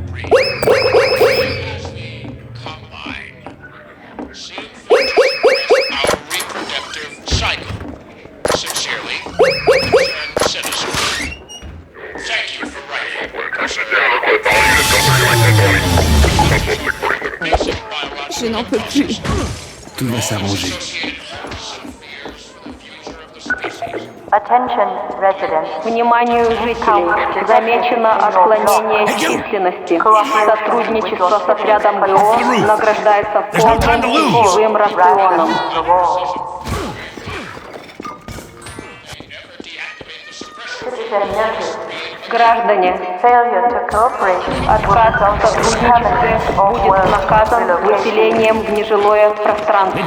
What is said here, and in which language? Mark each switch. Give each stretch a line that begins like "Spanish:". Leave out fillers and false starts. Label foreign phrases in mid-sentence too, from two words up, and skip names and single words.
English: Bree, as the Combine, seeing fit to suppress our reproductive cycle. Sincerely, concerned citizen. Thank you for writing. Basic biological
French: Je n'en peux plus. Tout va s'arranger.
English: Attention, residents.
Russian: Вниманию жителей. Замечено отклонение численности. Сотрудничество с отрядом ГО награждается полным питьевым рационом. Граждане, отказ в сотрудничестве будет наказан выселением в нежилое пространство.